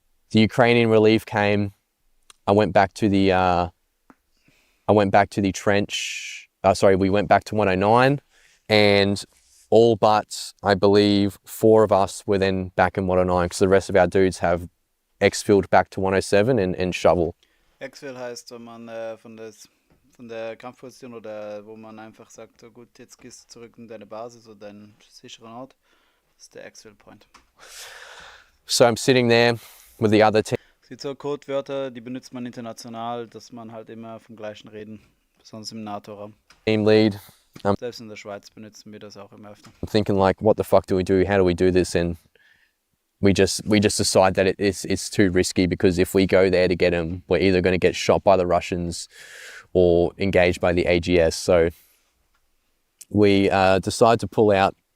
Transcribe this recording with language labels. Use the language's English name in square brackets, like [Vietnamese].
[English] The Ukrainian relief came. I went back to the trench. We went back to 109, and all but, I believe, 4 of us were then back in 109, because the rest of our dudes have exfilled back to 107 and shovel. [German] Exfil heißt, wenn man von der Kampfposition oder wo man einfach sagt, so gut, jetzt gehst du zurück in deine Basis oder deinen sicheren Ort. Das ist der Exfil Point. [English] So I'm sitting there with the other team. [German] Es gibt so Codewörter, die benutzt man international, dass man halt immer vom Gleichen reden, besonders im NATO-Raum. [English] Team lead. [German] Selbst in der Schweiz benutzen wir das auch immer öfter. [English] I'm thinking, like, what the fuck do we do? How do we do this? And we just decide that it's too risky, because if we go there to get him, we're either going to get shot by the Russians or engaged by the AGS. So we decide to pull out.